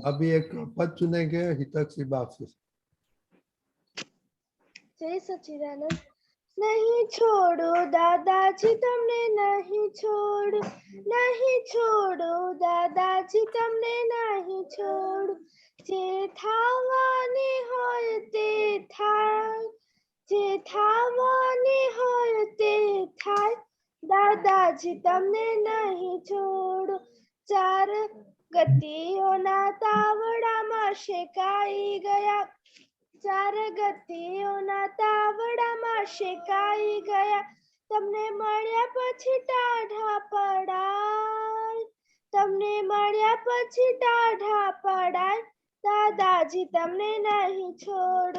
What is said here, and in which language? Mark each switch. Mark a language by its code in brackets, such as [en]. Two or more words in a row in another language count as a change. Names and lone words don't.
[hi] अभी एक पद चुनेंगे हितक्षी बाप से। [gu] જય સચ્ચિદાનંદ। નહીં છોડો દાદાજી તમને નહીં છોડો, નહીં છોડો દાદાજી તમને નહીં છોડો, જે થાવાને હોય તે થાય, જે થાવાને હોય તે થાય, દાદાજી તમને નહીં છોડો। 4 ગતિઓના તાવડામાં શેકાઈ ગયા, 4 ગતિઓના તાવડામાં શેકાઈ ગયા, તમને મળ્યા પછી ટાઢા પડાય, તમને મળ્યા પછી ટાઢા પડાય, દાદાજી તમને નહીં છોડો।